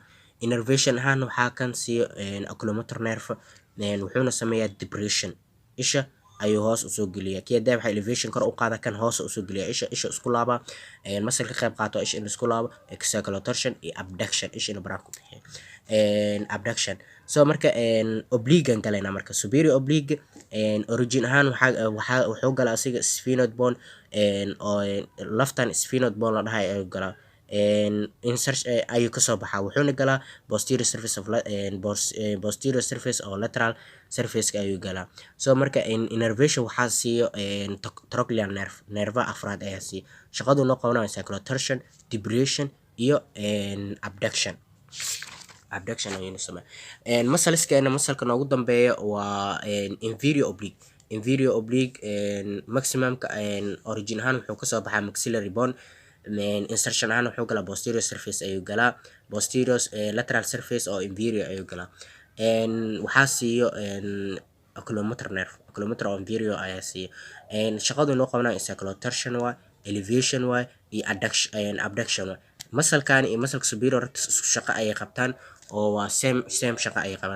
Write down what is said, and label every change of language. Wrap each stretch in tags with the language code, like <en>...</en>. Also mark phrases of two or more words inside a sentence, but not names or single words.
<so>innervation ahaan waxaa kan siiyo</so> <en>oculomotor nerve</en> <so>wuxuuna sameeyaa depression isha ayuu hoos usoo geliyaa keeda waxaa elevation kor u qaada kan hoos usoo geliyaa isha isku laaba masalka qayb qaato isha in isku laabo encephalotorsion iyo abduction isha in baraanku bixiyo abduction. so marka oblique galayna marka</so> <en>superior oblique</en> <so>origin ahaan wuxuu galaa asiga</so> <en>sphenoid bone</en> <so>oo laftan</so> <en>sphenoid bone</en> <so>la dhahay ayuu galaa. ayuu kasoo baxaa wuxuuna galaa</so> <en>posterior surface</en> <so>oo</so> <en>lateral surface</en> <so>ayuu galaa. so marka innervation waxaa siiyo</so> <en>trochlear nerve</en> <so>nervaha afraad ayaa siiya. shaqadu noo qabanayo</so> <en>encephalotorsion depression</en> <so>iyo abduction ayuu sameeyaa. masalka noogu dambeeya waa</so> <en>inferior oblique</en> <so>maximumka origin ahaan wuxuu kasoo baxaa</so> <en>maxillary bone.</en> <so>insertion ahaan wuxuu galaa</so> <en>posterior surface</en> <so>ayuu galaa</so> <en>posterior lateral surface</en> <so>oo inferior ayuu galaa. waxaa siiyo</so> <en>oculomotor nerve</en> <so>oculomotor oo inferior ayaa siiya. shaqadu noo qabanayo encephalotorsion waa elevation waa iyo abduction waa. masalkan iyo masalka superior rectus isku shaqo ayay qabtaan oo waa same shaqo ayay qabaan.</so>